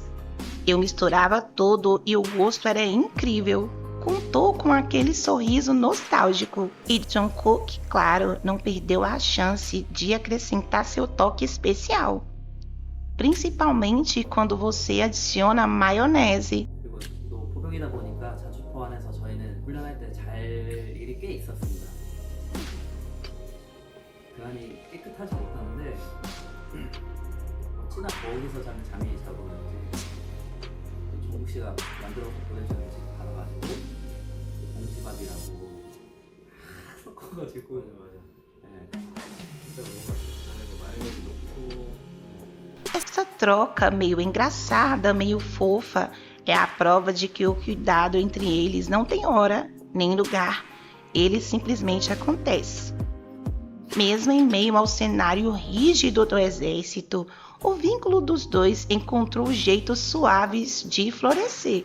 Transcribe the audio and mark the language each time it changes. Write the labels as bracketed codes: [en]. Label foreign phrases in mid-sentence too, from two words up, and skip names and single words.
[pt] Eu misturava tudo e o gosto era incrível. Contou com aquele sorriso nostálgico. E Jungkook, claro, não perdeu a chance de acrescentar seu toque especial. Principalmente quando você adiciona maionese. [ko] 그리고 또 포병이다 보니까 자주포 안에서 저희는 훈련할 때 잘 일이 꽤 있었습니다. 그 안이 깨끗하지 못하는데 어찌나 거기서 자는 잠이 있다 보는지 종국 씨가 만들어서 보내주는 집 받아가지고 봉지밥이라고 섞어가지고 네. 진짜 너무 맛있어요. 마요네즈 넣고. [pt] Essa troca meio engraçada, meio fofa, é a prova de que o cuidado entre eles não tem hora nem lugar. Ele simplesmente acontece. Mesmo em meio ao cenário rígido do exército, o vínculo dos dois encontrou jeitos suaves de florescer.